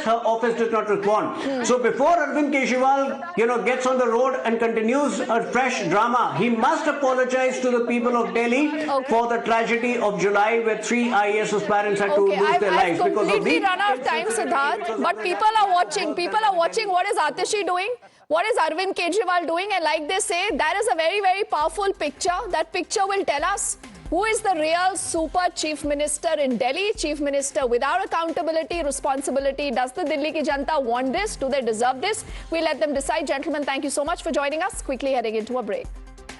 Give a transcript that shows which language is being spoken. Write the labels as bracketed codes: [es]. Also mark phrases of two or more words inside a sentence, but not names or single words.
[en] Her office did not respond. So before Arvind Kejriwal, gets on the road and continues a fresh drama, he must apologize to the people of Delhi for the tragedy of July where 3 IAS aspirants had to lose their lives because of completely the... run out of time, Siddharth, but people are watching. People are watching. What is Atishi doing? What is Arvind Kejriwal doing? And like they say, that is a very, very powerful picture. That picture will tell us who is the real super chief minister in Delhi, chief minister without accountability, responsibility. Does the Delhi [hi] ki Janta [en] want this? Do they deserve this? We'll let them decide. Gentlemen, thank you so much for joining us. Quickly heading into a break.